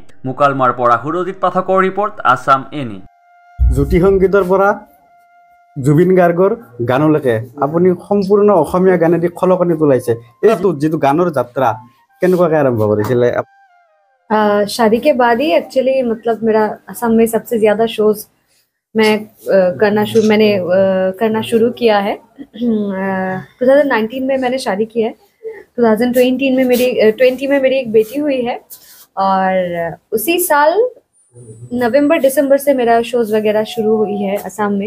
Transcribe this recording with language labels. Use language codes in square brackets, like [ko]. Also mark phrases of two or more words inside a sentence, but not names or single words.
[as] মুকালমাৰ পৰা সুৰজিৎ পাঠকৰ ৰিপৰ্ট, আছাম এনি। জ্যোতি সংগীতৰ পৰা জুবিন গাৰ্গৰ গানলৈকে আপুনি সম্পূৰ্ণ অসমীয়া গানেদি খলকনি তোলাইছে। এইটো যিটো গানৰ যাত্ৰা কেনেকুৱাকৈ আৰম্ভ কৰিছিলে? [hi] शादी के बाद ही एक्चुअली मतलब मेरा असम में सबसे ज़्यादा शोज़ मैंने करना शुरू किया है। 2019 में मैंने शादी की है। 2020 में मेरी एक बेटी हुई है और उसी साल नवंबर दिसंबर से मेरा शोज़ वगैरह शुरू हुई है असम में।